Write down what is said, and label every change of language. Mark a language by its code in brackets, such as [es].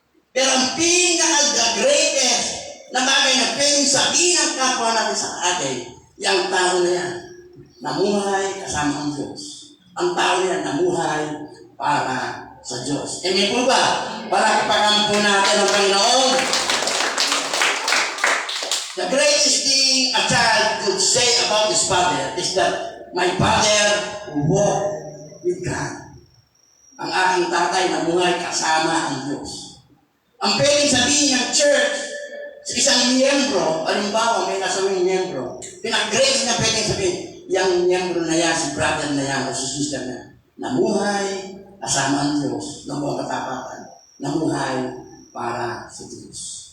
[tl] Pero ang pinaka-greatest na bagay na pwedeng sabihin ang kapwa natin sa atin, yung tao na yan, namuhay kasama ang Diyos. Ang tao na yan, namuhay para sa Diyos. Amen po ba? Para ipagampo natin ang Panginoon. [en] The greatest thing a child could say about his father is that my father walked with God. [tl] Ang aking tatay namuhay kasama ang Diyos. Ang pwedeng sabihin ng church sa isang miyembro, halimbawa may nasawing miyembro, pinag-grace na pwedeng sabihin, yung miyembro na yan, si brother na yan, o si sister na yan, namuhay kasama ang Diyos ng buong katapatan, namuhay para sa Diyos.